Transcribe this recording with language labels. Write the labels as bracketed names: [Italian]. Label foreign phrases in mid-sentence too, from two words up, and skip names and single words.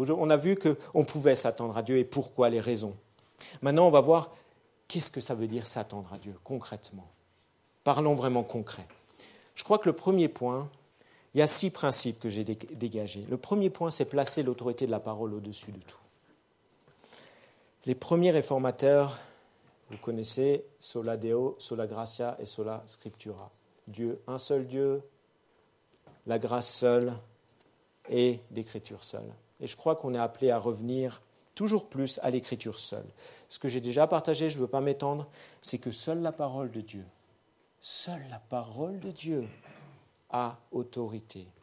[French] On a vu qu'on pouvait s'attendre à Dieu et pourquoi, les raisons. Maintenant, on va voir qu'est-ce que ça veut dire s'attendre à Dieu, concrètement. Parlons vraiment concret. Je crois que le premier point, il y a 6 principes que j'ai dégagés. Le premier point, c'est placer l'autorité de la parole au-dessus de tout. Les premiers réformateurs, vous connaissez, [Latin] sola Deo, sola gratia et sola scriptura. [French] Dieu, un seul Dieu, la grâce seule et l'écriture seule. Et je crois qu'on est appelé à revenir toujours plus à l'écriture seule. Ce que j'ai déjà partagé, je ne veux pas m'étendre, c'est que seule la parole de Dieu a autorité.